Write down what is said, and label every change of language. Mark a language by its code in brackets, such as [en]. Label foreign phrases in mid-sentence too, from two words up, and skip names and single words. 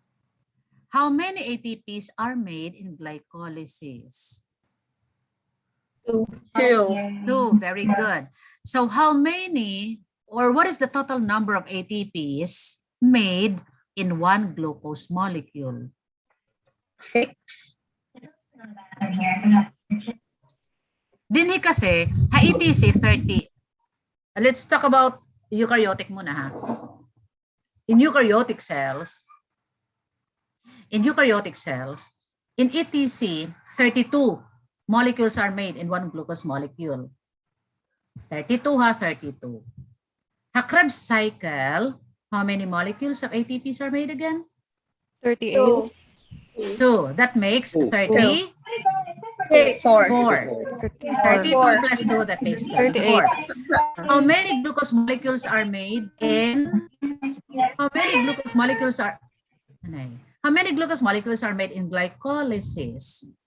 [en] How many ATPs are made in glycolysis? Two. Two, very good. So how many, or what is the total number of ATPs made in one glucose molecule? 6. [ceb] Dinhi kasi, ha-ETC 30. [en] Let's talk about eukaryotic [ceb] muna ha. [en] In eukaryotic cells, in ETC, 32 molecules are made in one glucose molecule. 32 ha, 32. Ha-Krebs cycle, how many molecules of ATPs are made again? 38. 2. That makes 30. 4. 32 plus 2, that makes 34. How many glucose molecules are made in, how many glucose molecules are made in glycolysis?